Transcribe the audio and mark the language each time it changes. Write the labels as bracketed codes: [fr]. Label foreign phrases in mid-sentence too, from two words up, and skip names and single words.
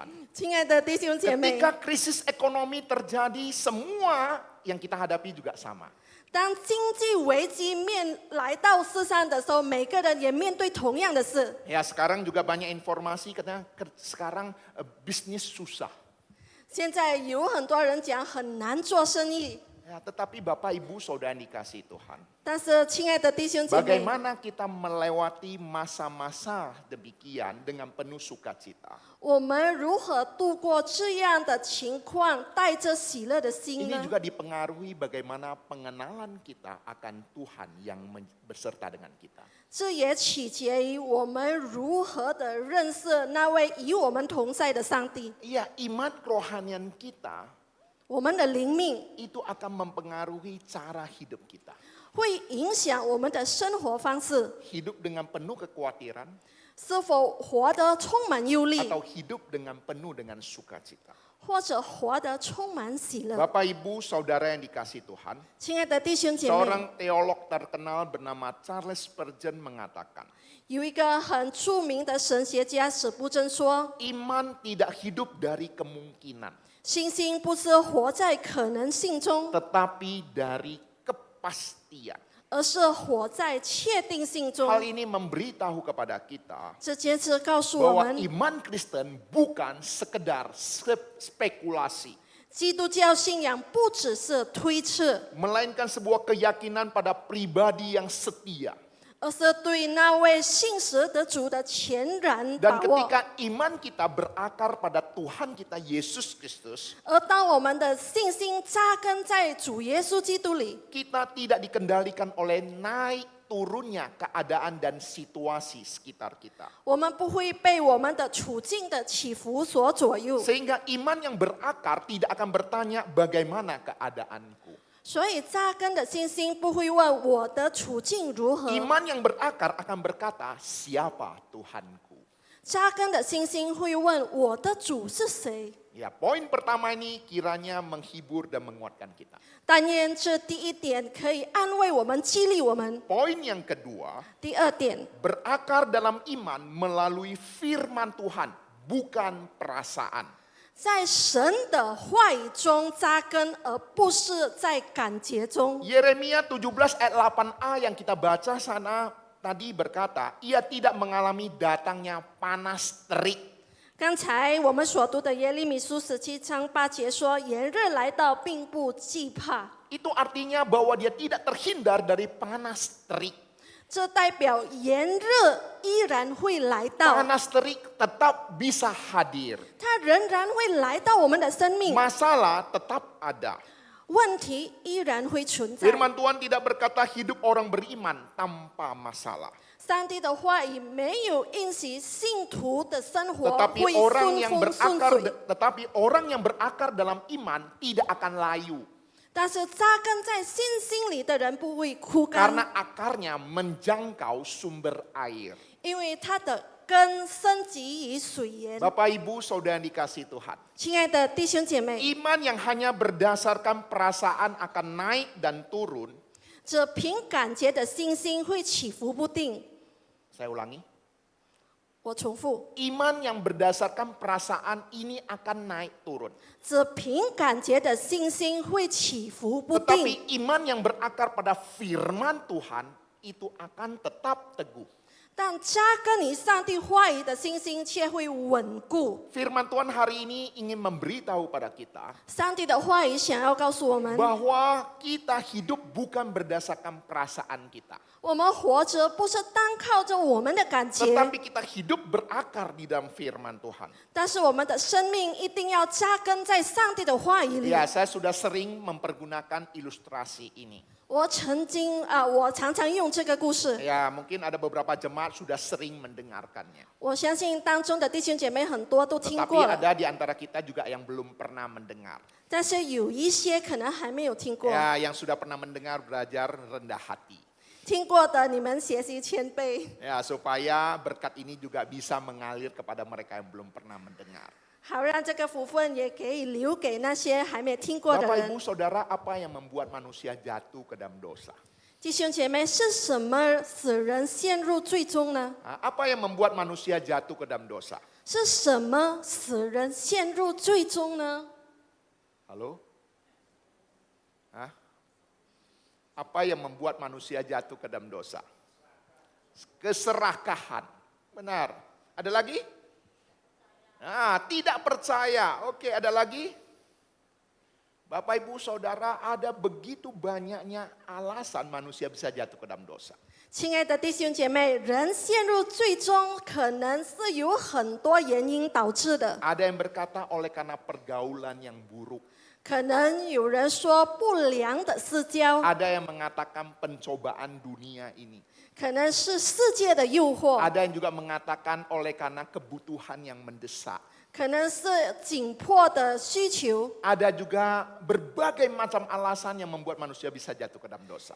[zh] 亲爱的弟兄姐妹， [id] Ketika krisis ekonomi terjadi, semua yang kita hadapi juga sama. [zh] 当经济危机来到世上的时候，每个人也面对同样的事。 [id] Ya, sekarang juga banyak informasi katanya sekarang bisnis susah. [zh] 现在有很多人讲很难做生意， [id] Ya, tetapi Bapak, Ibu, Saudara yang dikasihi Tuhan. [zh] 但是亲爱的弟兄姐妹， [id] Bagaimana kita melewati masa-masa demikian dengan penuh sukacita? [zh] 我们如何度过这样的情况，带着喜乐的心 [id] Ini [zh] 呢？ [id] juga dipengaruhi bagaimana pengenalan kita akan Tuhan yang beserta dengan kita. [zh] 这也取决于我们如何的认识那位与我们同在的上帝。 [id] Iya, iman kerohanian kita [zh] 我们的灵命 [id] itu akan mempengaruhi cara hidup kita. [zh] 会影响我们的生活方式， [id] Hidup dengan penuh kekhawatiran [zh] 是否活得充满忧虑， [id] atau hidup dengan penuh dengan sukacita. [zh] 或者活得充满喜乐。 [id] Bapak Ibu Saudara yang dikasihi Tuhan, [zh] 亲爱的弟兄姐妹， [id] seorang teolog terkenal bernama Charles Spurgeon mengatakan, [zh] 有一个很著名的神学家史布真说， [id] iman tidak hidup dari kemungkinan, [zh] 信心不是活在可能性中， [id] tetapi dari kepastian. [zh] 而是活在确定性中。 [id] Hal ini memberitahu kepada kita [zh] 这件事告诉我 [id] bahwa [zh] 们， [id] iman Kristen bukan sekedar spekulasi, [zh] 基督教信仰不只是推测， [id] melainkan sebuah keyakinan pada pribadi yang setia. [zh] 而是对那位信实的主的全然把 [id] Dan [zh] 握。 [id] ketika iman kita berakar pada Tuhan kita Yesus Kristus, [zh] 而当我们的信心扎根在主耶稣基督里， [id] kita tidak dikendalikan oleh naik turunnya keadaan dan situasi sekitar kita. [zh] 我们不会被我们的处境的起伏所左右。 [id] Sehingga iman yang berakar tidak akan bertanya bagaimana keadaanku. [zh] 所以扎根的信心不会问我的处境如何， [id] Iman yang berakar akan berkata, siapa Tuhanku? [zh] 扎根的信心会问我的主是谁。 [id] Ya, poin pertama ini kiranya menghibur dan menguatkan kita. [zh] 但愿这第一点可以安慰我们、激励我们。 [id] Poin yang kedua, [zh] 第二点， [id] berakar dalam iman melalui firman Tuhan, bukan perasaan. [zh] 在神的话语中扎根，而不是在感觉中。 [id] Yeremia 17 ayat 8a yang kita baca sana tadi berkata, ia tidak mengalami datangnya panas terik. [zh] 刚才我们所读的耶利米书17章8节说，炎热来到，并不惧怕。 [id] Itu artinya bahwa dia tidak terhindar dari panas terik. [zh] 这代表炎热依然会来到， [id] Panas terik tetap bisa hadir. [zh] 它仍然会来到我们的生命， [id] Masalah tetap ada. [zh] 问题依然会存在。 [id] Firman Tuhan tidak berkata hidup orang beriman tanpa masalah. [zh] 上帝的话语没有应许信徒的生活 [id] Tetapi [zh] 会 [id] orang [zh] 顺 [id] yang [zh] 风顺 [id] berakar [zh] 水， [id] tetapi orang yang berakar dalam iman tidak akan layu [zh] 但是扎根在信心里的人不会枯干， [id] karena akarnya menjangkau sumber air. [zh] 因为他的根深及于水源。 [id] Bapak Ibu Saudara yang dikasihi Tuhan. [zh] 亲爱的弟兄姐妹， [id] Iman yang hanya berdasarkan perasaan akan naik dan turun. [zh] 这凭感觉的信心会起伏不定。 [id] Saya ulangi. [zh] 我重复， [id] Iman yang berdasarkan perasaan ini akan naik turun. [zh] 这凭感觉的信心会起伏不定， [id] Tetapi iman yang berakar pada firman Tuhan itu akan tetap teguh. [zh] 但扎根于上帝话语的信心却会稳固。 [id] Firman Tuhan hari ini ingin memberitahu pada kita [zh] 上帝的话语想要告诉我们， [id] bahwa kita hidup bukan berdasarkan perasaan kita. [zh] 我们活着不是单靠着我们的感觉， [id] Tetapi kita hidup berakar di dalam firman Tuhan. [zh] 但是我们的生命一定要扎根在上帝的话语里。 [id] Ya, saya sudah sering mempergunakan ilustrasi ini. [zh] 我常常用这个故事， [id] Ya, mungkin ada beberapa jemaat sudah sering mendengarkannya. [zh] 我相信当中的弟兄姐妹很多都听 [id] Tetapi [zh] 过了， [id] ada di antara kita juga yang belum pernah mendengar. [zh] 但是有一些可能还没有听过。 [id] Ya, yang sudah pernah mendengar belajar rendah hati. [zh] 听过的你们学习谦卑， [id] Ya, supaya berkat ini juga bisa mengalir kepada mereka yang belum pernah mendengar. [zh] 好让这个福分也可以留给那些还没听过的 [id] Bapak [zh] 人 [id] Ibu。Saudara, apa yang membuat manusia jatuh ke dalam dosa? [zh] 弟兄姐妹，是什么使人陷入最终呢？ [id] Apa yang membuat manusia jatuh ke dalam dosa? [zh] 是什么使人陷入最终呢？ Halo? Hah? [id] Apa yang membuat manusia jatuh ke dalam dosa? Keserakahan. Benar. Ada lagi? Tidak percaya. Oke, ada lagi? Bapak Ibu Saudara, ada begitu banyaknya alasan manusia bisa jatuh ke dalam dosa. [zh] 亲爱的弟兄姐妹，人陷入最终可能是有很多原因导致的。 [id] Ada yang berkata oleh karena pergaulan yang buruk. [zh] 可能有人说不良的私交， [id] Ada yang mengatakan pencobaan dunia ini. [zh] 可能是世界的诱惑， [id] Ada yang juga mengatakan oleh karena kebutuhan yang mendesak. [zh] 可能是紧迫的需求， [id] Ada juga berbagai macam alasan yang membuat manusia bisa jatuh ke dalam dosa.